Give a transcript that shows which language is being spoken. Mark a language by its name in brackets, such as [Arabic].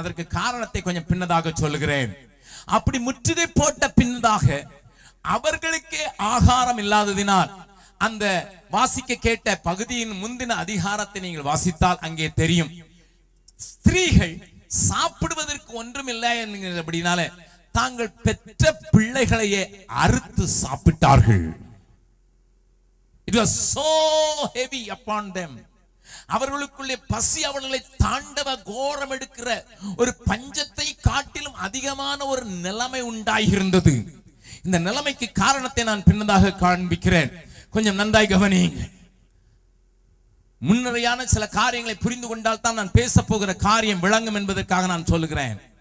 [Tamil] அதற்கு காரணத்தை கொஞ்சம் பின்னதாக சொல்லுகிறேன். அப்படி முற்றுகை போட்ட பின்னதாக அவர்களுக்கே ஆகாரம் இல்லாததினால், அந்த வாசிக்க கேட்ட பகுதியின் முந்தின அதிகாரத்தை நீங்கள் வாசித்தால் அங்கே தெரியும், ஸ்திரீகள் சாப்பிடுவதற்கு ஒன்றுமில்லை என்கிறபடினால தாங்கள் பெற்ற பிள்ளைகளையே அறுத்து சாப்பிட்டார்கள். [English] It was so heavy upon them. [Tamil] அவர்களுக்குள்ளே பசி அவர்களை தாண்டவ கோரம் எடுக்கிற ஒரு பஞ்சத்தை காட்டிலும் அதிகமான ஒரு நிலைமை உண்டாயிருந்தது. இந்த நிலைமைக்கு காரணத்தை நான் பின்னதாக காண்பிக்கிறேன். கொஞ்சம் நன்றாய் கவனியுங்க. முன்னரையான சில காரியங்களை புரிந்து கொண்டால் தான் நான் பேச போகிற காரியம் விளங்கும் என்பதற்காக நான் சொல்லுகிறேன்.